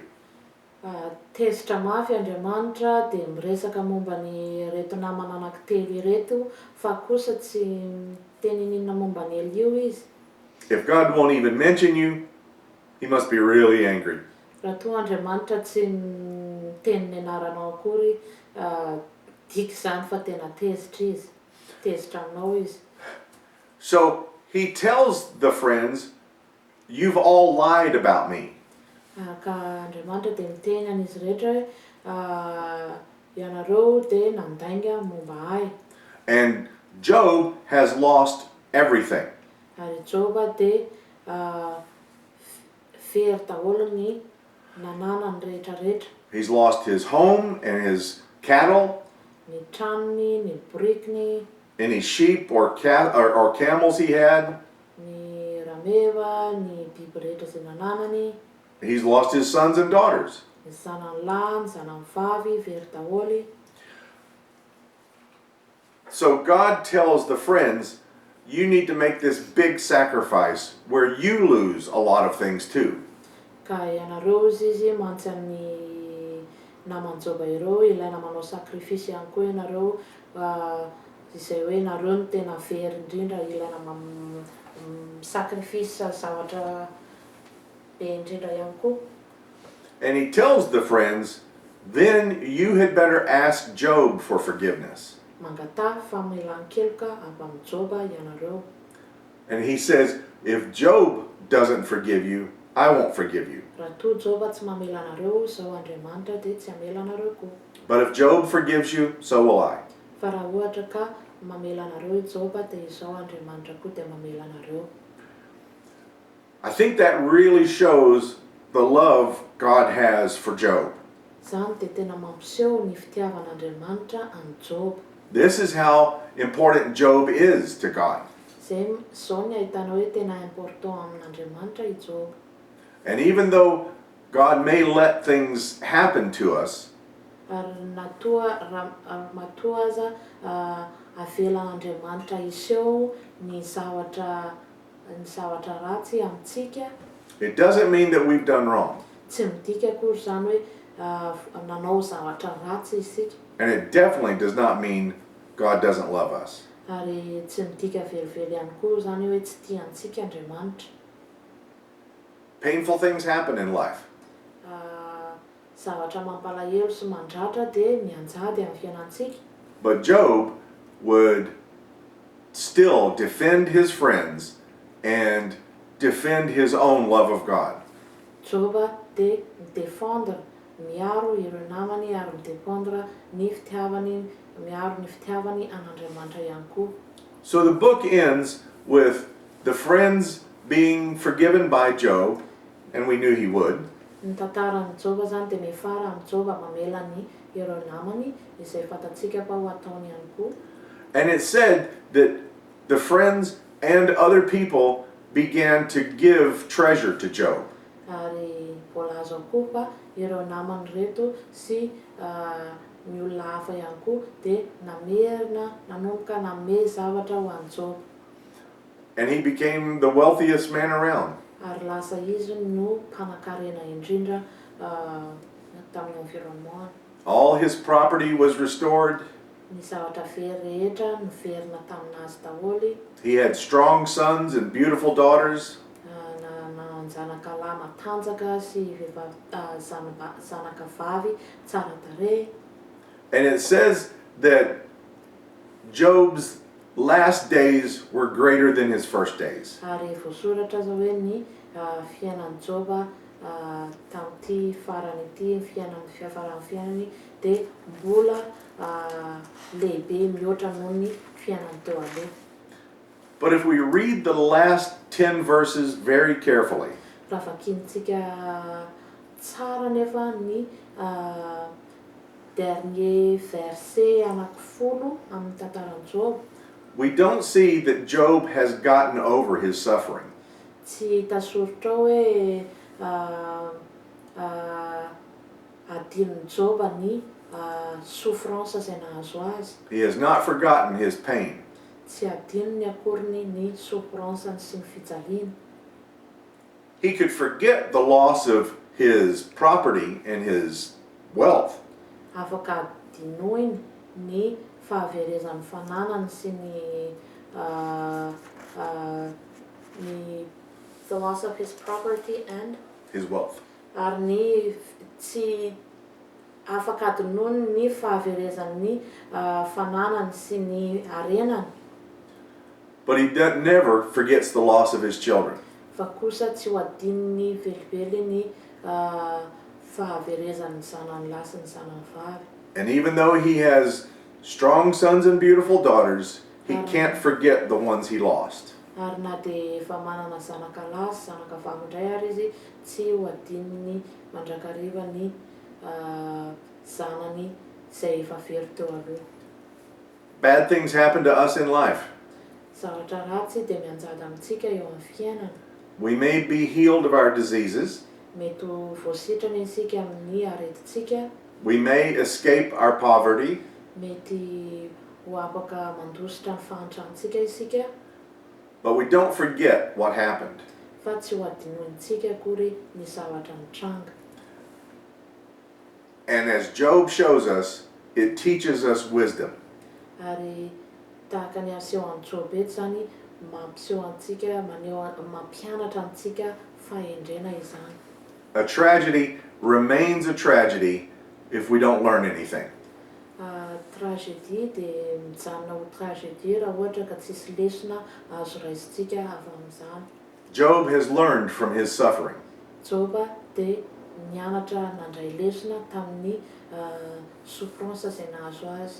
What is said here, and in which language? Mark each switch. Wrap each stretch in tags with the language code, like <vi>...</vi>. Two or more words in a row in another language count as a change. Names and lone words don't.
<mg>Tezitra mafy Andriamanitra de miresaka momba ny reto namana anankitelo ireto fa kosa tsy miteny ninona momba ny Elio izy.</mg> <en>If God won't even mention you, he must be really angry.</en> <mg>Raha toa Andriamanitra tsy miteny ny anaranao akory, diky zany fa tena tezitra izy, tezitra aminao izy.</mg> <en>So he tells the friends, you've all lied about me.</en> <mg>Ka Andriamanitra de miteny an'izy rehetra hoe ianareo de nandainga momba ahy.</mg> <en>And Job has lost everything.</en> <mg>Ary Joba de very daholo ny nananany rehetrarehetra.</mg> <en>He's lost his home and his cattle,</en> <mg>Ny tranony, ny borikiny,</mg> <en>any sheep or camels he had.</en> <mg>ny rameva, ny biby rehetra izay nananany.</mg> <en>He's lost his sons and daughters.</en> <mg>Ny zanany lahy, ny zanany vavy, very daholo.</mg> <en>So God tells the friends, you need to make this big sacrifice where you lose a lot of things too.</en> <mg>Ka ianareo izy mantsy ny naman-Joba ireo ilaina manao sakrifisy ihany koa ianareo izay hoe nareo no tena very indrindra ilaina sakrifisy zavatra be indrindra ihany koa.</mg> <en>And he tells the friends, then you had better ask Job for forgiveness.</en> <mg>Mangata famelan-keloka avy amin'ny Joba ianareo.</mg> <en>And he says, if Job doesn't forgive you, I won't forgive you.</en> <mg>Raha toa Joba tsy mamela anareo, izao Andriamanitra dia tsy hamela anareo koa.</mg> <en>But if Job forgives you, so will I.</en> <mg>Fa raha ohatra ka mamela anareo Joba dia izao Andriamanitra koa dia mamela anareo.</mg> <en>I think that really shows the love God has for Job.</en> <mg>Zany dia tena mampiseho ny fitiavan'Andriamanitra any Job.</mg> <en>This is how important Job is to God.</en> <mg>Zao ny ahitana hoe tena important amin'Andriamanitra i Job.</mg> <en>And even though God may let things happen to us,</en> <mg>Ary matoa aza avelan'Andriamanitra iseho ny zavatra ratsy amintsika.</mg> <en>it doesn't mean that we've done wrong.</en> <mg>Tsy midika akory zany hoe nanao zavatra ratsy isika.</mg> <en>And it definitely does not mean God doesn't love us.</en> <mg>Ary tsy midika velively ihany koa zany hoe tsy tiantsika Andriamanitra.</mg> <en>Painful things happen in life.</en> <mg>Zavatra mampalahelo sy mandratra dia mianjady amin'ny fiainantsika.</mg> <en>But Job would still defend his friends and defend his own love of God.</en> <mg>Joba dia midefendre, miaro ireo namany ary midefendre ny fitiavany, miaro ny fitiavany an'Andriamanitra ihany koa.</mg> <en>So the book ends with the friends being forgiven by Job, and we knew he would.</en> <mg>Ny tantaran'ny Joba zany dia mifara amin'ny Joba mamela ny ireo namany izay fantatsika fa ho ataony ihany koa.</mg> <en>And it said that the friends and other people began to give treasure to Job.</en> <mg>Ary voalaza koa fa ireo namany reto sy ny olona hafa ihany koa dia nanomboka nanome zavatra ho an'i Job.</mg> <en>And he became the wealthiest man around.</en> <mg>Ary lasa izy no mpanan-karena indrindra tamin'ny environnement.</mg> <en>All his property was restored.</en> <mg>Ny zavatra very rehetra noverina taminazy daholo.</mg> <en>He had strong sons and beautiful daughters.</en> <mg>Zanaka lahy matanjaka sy zanaka vavy tsara tarehy.</mg> <en>And it says that Job's last days were greater than his first days.</en> <mg>Ary voasoratra zao hoe ny fiainan'i Joba tamin'ity farany ity fiafarany fiainany dia mbola lehibe mihoatra noho ny fiainany teo aloha.</mg> <en>But if we read the last 10 verses very carefully,</en> <mg>Raha vakintsika tsara nefa ny</mg> <fr>dernier verset</fr> <mg>anankifolo amin'ny tantaran'i Job,</mg> <en>we don't see that Job has gotten over his suffering.</en> <mg>tsy hita soritra hoe adinon'i Joba ny souffrance izay nahazo azy.</mg> <en>He has not forgotten his pain.</en> <mg>Tsy adinony akoriny ny souffrance sy ny fijaliana.</mg> <en>He could forget the loss of his property and his wealth.</en> <mg>Afaka adinoiny ny fahaverezan'ny fananany sy</mg> <en>the loss of his property and His wealth.</en> <mg>ary ny tsy afaka adinoiny ny fahaverezan'ny fananany sy ny arenany.</mg> <en>But he never forgets the loss of his children.</en> <mg>Fa kosa tsy ho adinony velively ny fahaverezan'ny zanany lahy sy ny zanany vavy.</mg> <en>And even though he has strong sons and beautiful daughters, he can't forget the ones he lost.</en> <mg>Ary na dia efa manana zanaka lahy sy zanaka vavy indray ary izy tsy ho adinony mandrakariva ny zanany izay efa very teo aloha.</mg> <en>Bad things happen to us in life.</en> <mg>Zavatra ratsy dia mianjady amintsika eo amin'ny fiainana.</mg> <en>We may be healed of our diseases.</en> <mg>mety ho voasitrana isika amin'ny aretintsika,</mg> <en>We may escape our poverty,</en> <mg>mety ho afaka mandositra ny fahantrahantsika isika,</mg> <en>but we don't forget what happened.</en> <mg>fa tsy ho adinointsika akory ny zavatra nitranga.</mg> <en>And as Job shows us, it teaches us wisdom.</en> <mg>Ary tahaka ny aseho an'i Job eto zany, mampiseho antsika, mampianatra antsika fahendrena izany.</mg> <en>A tragedy remains a tragedy if we don't learn anything.</en> <mg>Tragédie dia mijanona ho tragédie raha ohatra ka tsisy lesona azo raisintsika avy amin'izany.</mg> <en>Job has learned from his suffering.</en> <mg>Joba dia nianatra nandray lesona tamin'ny souffrance izay nahazo azy.</mg>